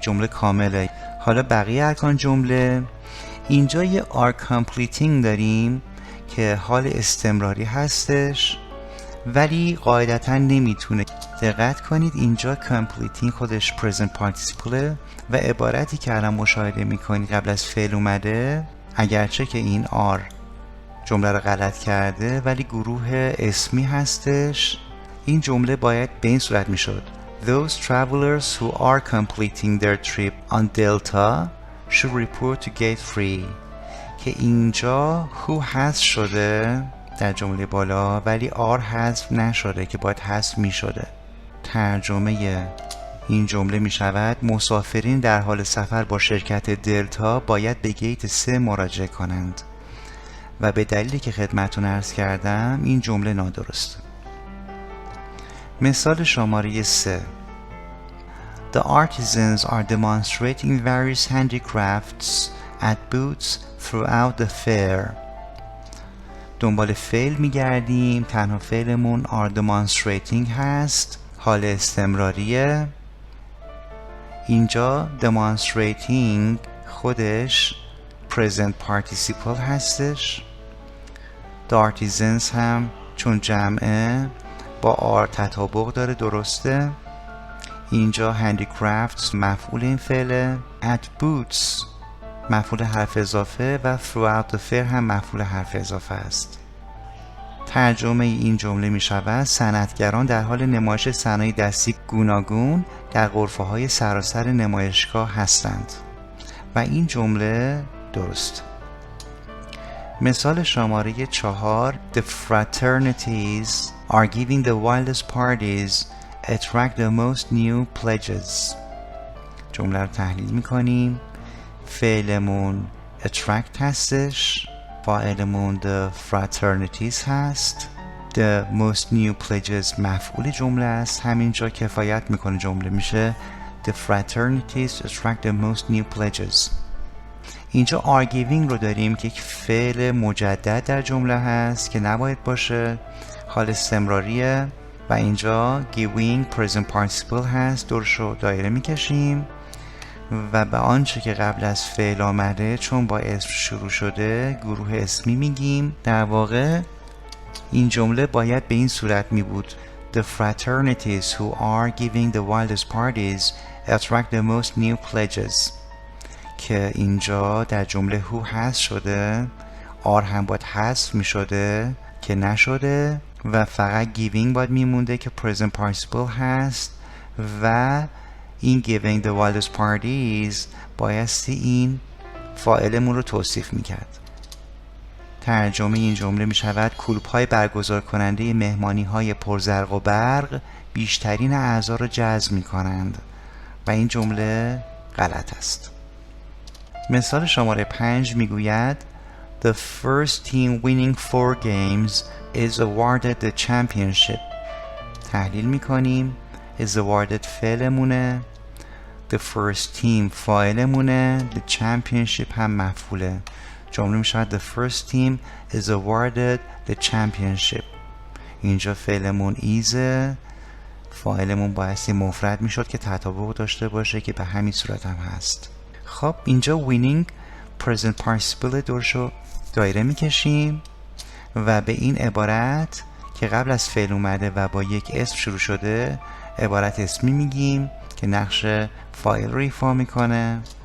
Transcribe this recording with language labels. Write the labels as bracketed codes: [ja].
[fa] جمله کامله. حالا بقیه ارکان جمله. اینجا یه are completing داریم که حال استمراری هستش ولی قاعدتا نمیتونه. دقت کنید اینجا completing خودش present participle و عبارتی که الان مشاهده میکنید قبل از فعل اومده، اگرچه که این are جمله رو غلط کرده ولی گروه اسمی هستش. این جمله باید به این صورت میشد [en] Those travelers who are completing their trip on Delta should report to gate free [fa] که اینجا [en] who [fa] حذف شده در جمله بالا، ولی R حذف نشده که باید حذف می شده. ترجمه این جمله می شود مسافرین در حال سفر با شرکت دلتا باید به گیت 3 مراجعه کنند و به دلیلی که خدمتتون عرض کردم این جمله نادرسته. مثال شماره 3. [en] The artisans are demonstrating various handicrafts at booths throughout the fair. [fa] دنبال فعل میگردیم. تنها فعلمون are demonstrating هست، حال استمراریه. اینجا demonstrating خودش present participle هستش. The artisans هم چون جمعه با R تطابق داره، درسته. اینجا handicrafts مفعول این فعله. at booths مفعول حرف اضافه و throughout the fair هم مفعول حرف اضافه است. ترجمه این جمله می شود صنعتگران در حال نمایش صنایع دستی گوناگون در غرفه‌های سراسر نمایشگاه هستند و این جمله درست. مثال شماره 4. [en] The fraternities are giving the wildest parties attract the most new pledges. [fa] جمله رو تحلیل میکنیم. فعلمون attract هستش، فاعلمون the fraternities هست. The most new pledges مفعول جمله است، همینجا کفایت میکنه. جمله میشه [en] The fraternities attract the most new pledges. [fa] اینجا are giving رو داریم که یک فعل مجدد در جمله هست که نباید باشه، حال استمراریه. و اینجا giving present participle هست، دورش رو دایره میکشیم و به آنچه که قبل از فعل آمده چون با اسم شروع شده گروه اسمی میگیم. در واقع این جمله باید به این صورت می بود [en] The fraternities who are giving the wildest parties attract the most new pledges، [fa] که اینجا در جمله who حذف شده، R هم باید حذف می شده که نشده و فقط giving باید می مونده که present participle هست و این giving the wildest parties بایستی این فاعلمون رو توصیف می کرد. ترجمه این جمله می شود کلوب‌های برگزار کننده مهمانی‌های پرزرق و برق بیشترین اعضا را جذب می کنند و این جمله غلط است. مثال شماره 5 می گوید [en] The first team winning 4 games is awarded the championship. [fa] تحلیل می کنیم. is awarded فعلمونه، the first team فاعلمونه، the championship هم مفعوله. جمله می شود [en] the first team is awarded the championship. [fa] اینجا فعلمون ایزه، فاعلمون بایستی مفرد می شد که تطابق داشته باشه که به همین صورت هم هست. خب اینجا winning present participle دورشو دایره می کشیم و به این عبارت که قبل از فعل اومده و با یک اسم شروع شده عبارت اسمی میگیم که نقش فاعل رو ایفا میکنه.